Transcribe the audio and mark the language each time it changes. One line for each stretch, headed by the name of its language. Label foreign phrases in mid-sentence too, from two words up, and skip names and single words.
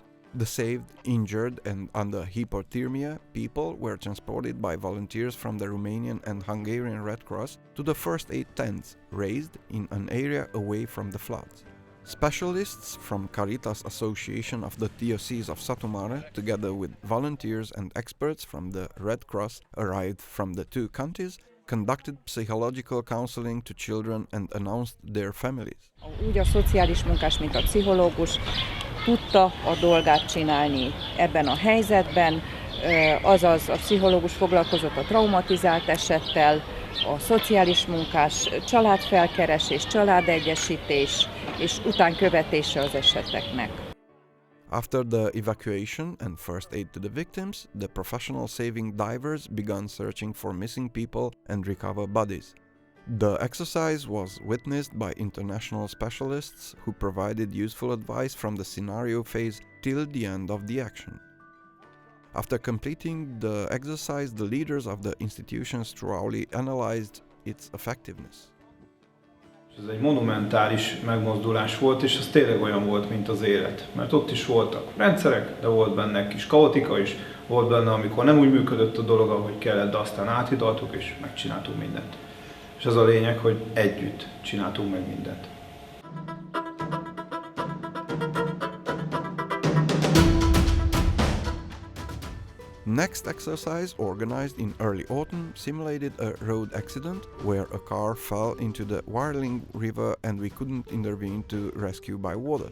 English: The saved, injured and under hypothermia people were transported by volunteers from the Romanian and Hungarian Red Cross to the first aid tents, raised in an area away from the floods. Specialists from Caritas Association of the Diocese of Satu Mare, together with volunteers and experts from the Red Cross arrived from the two counties, conducted psychological counseling to children and announced their families.
Hungarian: Úgy a szociális munkás, mint a pszichológus tudta a dolgát csinálni ebben a helyzetben, azaz a pszichológus foglalkozott a traumatizált esettel, a szociális munkás családfelkeresés, családegyesítés és utánkövetése az eseteknek.
English: After the evacuation and first aid to the victims, the professional saving divers began searching for missing people and recover bodies. The exercise was witnessed by international specialists who provided useful advice from the scenario phase till the end of the action. After completing the exercise, the leaders of the institutions thoroughly analyzed its effectiveness.
Hungarian: Ez egy monumentális megmozdulás volt, és ez tényleg olyan volt, mint az élet. Mert ott is voltak rendszerek, de volt benne kis kaotika is, volt benne, amikor nem úgy működött a dolog, ahogy kellett, de aztán áthidaltuk és megcsináltunk mindent. És az a lényeg, hogy együtt csináltunk meg mindent.
English: Next exercise, organized in early autumn, simulated a road accident where a car fell into the Warling River and we couldn't intervene to rescue by water.